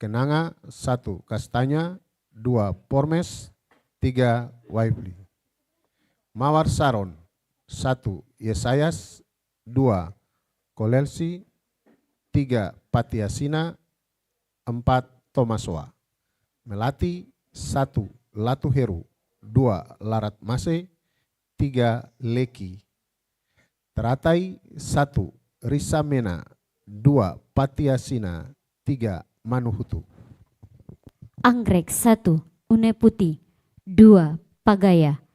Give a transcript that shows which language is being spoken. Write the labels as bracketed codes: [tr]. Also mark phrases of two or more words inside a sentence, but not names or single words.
[id] Kenanga 1 Kastanya, 2 Pormes, 3 Waifli. Mawar Saron 1 Yesayas, 2 Kolelsi, 3 Patiasina, 4 Tomasoa. Melati 1 Latuheru, 2 Larat Mase, 3 Leki. Teratai 1 Risamena, 2 Patiasina, 3 Manuhutu. Anggrek 1 Une Putih, 2 Pagaya.